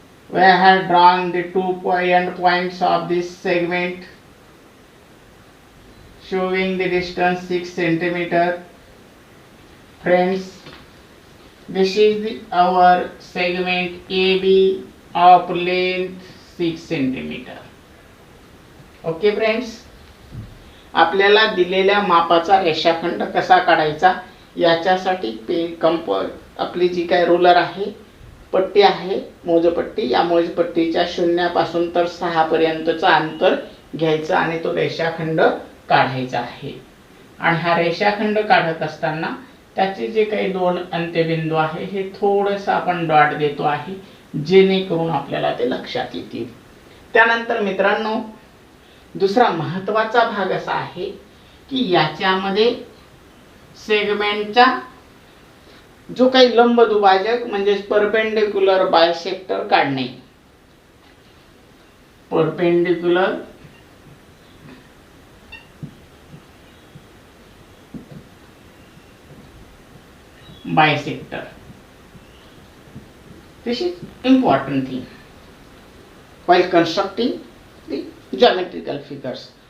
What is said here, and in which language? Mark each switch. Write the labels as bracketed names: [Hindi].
[English] We have drawn the 2 end points of this segment showing the distance 6 centimeter. Friends, this is our segment AB of length 6 centimeter. Okay friends, [Marathi] आपल्याला दिलेल्या मापाचा रेषाखंड कसा काढायचा याच्यासाठी आपली जी काय रुलर आहे, पट्टी आहे, मोजपट्टी, या मोजपट्टीच्या 0 पासून तर 6 पर्यंतचा अंतर घ्यायचं आणि तो रेषाखंड काढायचा आहे. आणि हा रेषाखंड काढत असताना त्याचे जे काही 2 अंत्यबिंदू आहे हे थोडंसं आपण डॉट देतो आहे, जेणेकरून आपल्याला ते लक्षात येतील. त्यानंतर मित्रांनो, दुसरा महत्त्वाचा भाग असा आहे की याच्यामध्ये सेगमेंटचा जो काही लंब दुभाजक म्हणजे परपेंडिक्युलर बायसेक्टर काढणे. [English] Perpendicular bisector, this is important thing while constructing the geometrical figures.